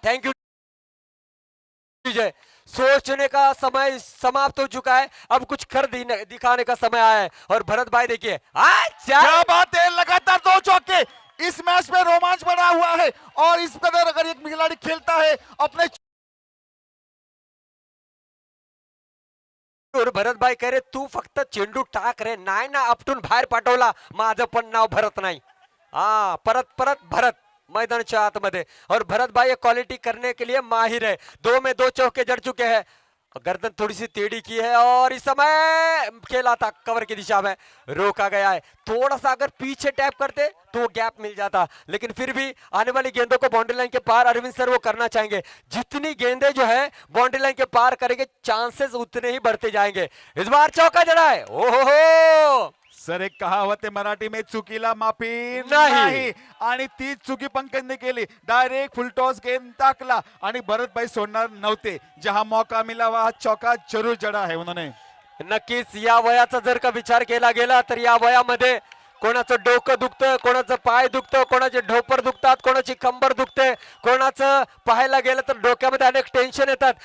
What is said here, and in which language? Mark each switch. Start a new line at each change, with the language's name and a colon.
Hindi: Thank you विजय। सोचने का समय समाप्त हो चुका है, अब कुछ कर दिखाने का समय आया है। और भरत भाई देखिए, क्या बात है, लगातार 2 चौके। इस मैच में रोमांच बना हुआ है और इस कदर अगर एक खिलाड़ी खेलता है अपने। और भरत भाई कह रहे
Marathi: तू फक्त चेंडू टाक रे, नाही ना आपटून बाहेर पाठवला, माझं पण नाव भरत नाही। हा परत परत भरत मैदानाच्या आतमध्ये।
Hindi: और भरत भाई ये क्वालिटी करने के लिए माहिर है। 2 में 2 चौके जड़ चुके हैं, गर्दन थोड़ी सी टेढ़ी की है और इस समय खेला था कवर की दिशा में, रोका गया है। थोड़ा सा अगर पीछे टैप करते तो गैप मिल जाता, लेकिन फिर भी आने वाली गेंदों को बाउंड्री लाइन के पार अरविंद सर वो करना चाहेंगे। जितनी गेंदें जो है बाउंड्री लाइन के पार करेंगे चांसेस उतने ही बढ़ते जाएंगे। इस बार चौका जड़ा है। ओहो
Marathi: सर एक कहावत आहे
Hindi: मराठी में,
Marathi: चुकीला माफी नाही. आणि तीच चुकी पंकजने केली। डायरेक्ट फुलटॉस गेंद टाकला आणि भरत भाई सोडणार नव्हते।
Hindi: जहां मौका मिला वहां चौका जरूर जड़ा है उन्होंने।
Marathi: नक्कीच या वयाचा जर का विचार केला गेला तर या वयामध्ये कोणाचं डोकं दुखतं, कोणाचं पाय दुखतं, कोणाचे ढोपर दुखतात, कोणाची कंबर दुखते, कोणाचं पाहायला गेलं तर डोक्यामध्ये अनेक टेन्शन येतात।